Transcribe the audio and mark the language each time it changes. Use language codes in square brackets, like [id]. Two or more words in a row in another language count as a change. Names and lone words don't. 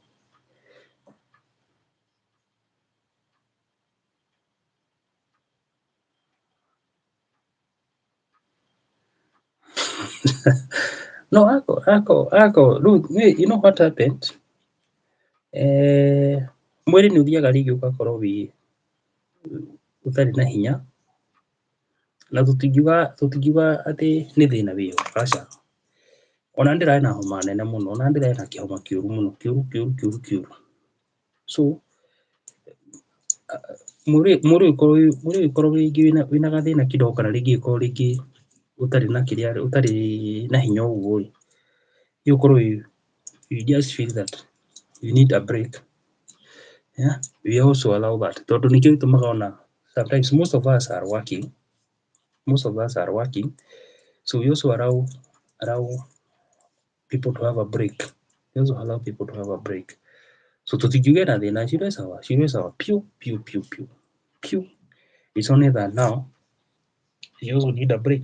[en] No, you know what happened? [ki] Mwĩrĩ nĩ ũthiaga rĩngĩ ũgakorwo ũtarĩ na hinya, na tũtingiuga atĩ nĩ thĩna wĩho, aca. Ona ndĩrarĩ na homa nene mũno, ona ndĩrarĩ na kĩhoma kĩũru mũno, kĩũru. So mwĩrĩ ũkorwo rĩngĩ wĩna gathĩna kidogo, kana rĩngĩ ũkorwo rĩngĩ ũtarĩ na hinya ũguo rĩ, [en] you ũkorwo you just feel that you need a break. Yeah, we also allow that. [ki] Tondũ nĩkĩo gĩtũmaga ona [en] sometimes most of us are working, so we also allow people to have a break. [ki] So tũtingiuga na thĩna, cirĩ [sw] sawa piu. [en] It's only that now you also need a break.